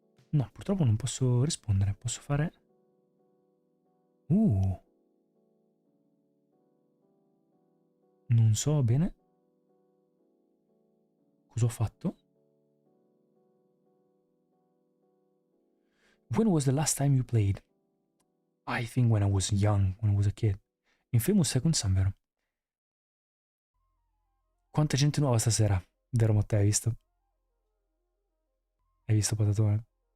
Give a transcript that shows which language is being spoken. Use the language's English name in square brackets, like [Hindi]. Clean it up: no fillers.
[Italian] No, purtroppo non posso rispondere, posso fare... Non so bene cosa ho fatto. [English] When was the last time you played? I think when I was young, when I was a kid. [Italian] Infamous Second Son, vero? Quanta gente nuova stasera. Vero Matteo, hai visto? Hai visto patatone?